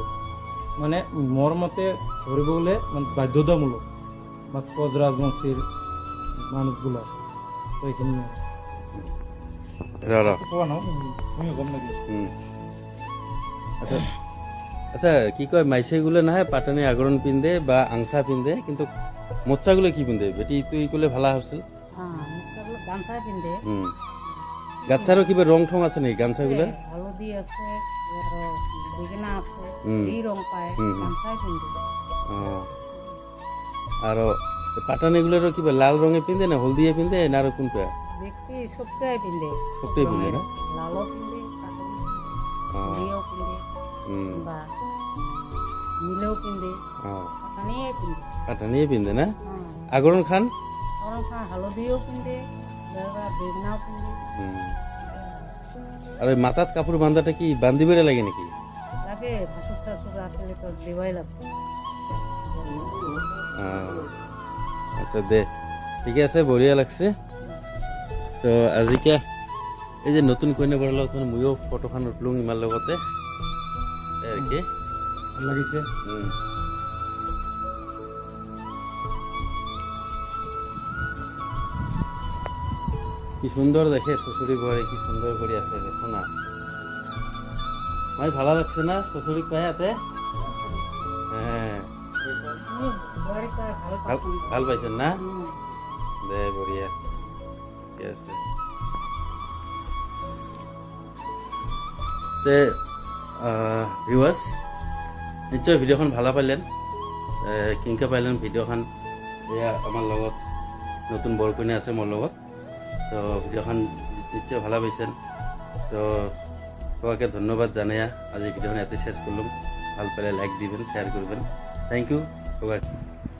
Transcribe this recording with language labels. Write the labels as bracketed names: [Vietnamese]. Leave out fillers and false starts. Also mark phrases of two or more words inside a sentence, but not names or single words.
[Rangpuri] মানে মোর মতে ধরিব গেলে মানে বাধ্যতামূলক বা কোচ রাজবংশীর মানুষগুলো। তো এখানে আচ্ছা কি কয় মাইসেগুলো না হয় পাটানি আগরণ পিন্ধে বা আংসা পিন্ধে, কিন্তু মোচ্চাগুলো কি পিন্ধে? বেটি তুই কলে ভালো হচ্ছিল। গাছারও কিবা রং ঠং আছে নাকি গামছাগুলো? হলদি আছে, বেগনা আছে, এই রং পায় গামছাই পিন্ধে। আর পাটানিগুলোরও কিবা লাল রঙে পিন্ধে না হলদিয়ে পিন্ধে না আর কোনটা? ব্যক্তি সবটাই পিন্ধে, সবটাই পিন্ধে না? লালও পিন্ধে, হলদিও পিন্ধে বা নীলেও পিন্ধে, পাটানিয়ে পিন্ধে। পাটানিয়ে পিন্ধে না? আগরণ খান হালদিও পিন্ধে, বেগনাও পিন্ধে। আর মাথাত কাপড় বাঁধাটা কি বান্ধিবে লাগে নাকি? লাগে, ভাসুর টাসুর আসলে তো দেওয়াই লাগবে। আচ্ছা দে, ঠিক আছে, বঢ়িয়া লাগছে। [Assamese] তো আজিকে এই যে নতুন কইনা বৰৰ লগত ময়ো ফটোখন উঠলোঁ ইমাৰ লগতে আর কি। ভাল লাগিছে। [Rangpuri] কি সুন্দর দেখে শ্বশুরি বয় কি সুন্দর করে আছে দেখো না মাই ভালো লাগছে না শ্বশুরি পায় হাতে হ্যাঁ ভাল পাইছেন না দে বঢ়িয়া ঠিক আছে তে ভিউয়ার্স নিশ্চয় ভিডিওখন ভালো পাইলেন কিনকে পাইলেন ভিডিওখন এয়া আমার লগত নতুন বরকইনা আছে মোর লগত তো ভিডিওখন নিশ্চয় ভালো পাইছেন তো সবাইকে ধন্যবাদ জানাইয়া আজি ভিডিওখন এতে শেষ করলাম ভাল পাইলে লাইক দিবেন শেয়ার করবেন [English] thank you [Rangpuri] সবাই